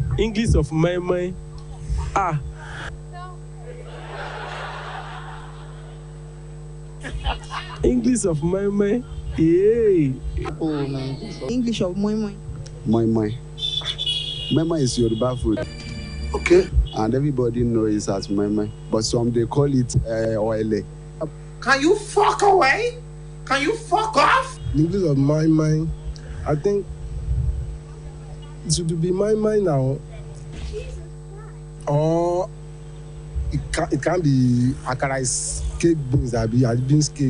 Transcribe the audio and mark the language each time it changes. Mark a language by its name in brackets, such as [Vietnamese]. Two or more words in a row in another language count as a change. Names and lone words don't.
[English] English of my moi. English of my moi. Hey. Oh my God. English of moi moi. Moi moi. Moi moi is Yoruba food. Okay. And everybody knows it as moi moi. But some they call it oile. Can you fuck away? Can you fuck off? The English of my mind, I think it should be my mind now. Or it can be akara is cake beans, that be beans cake.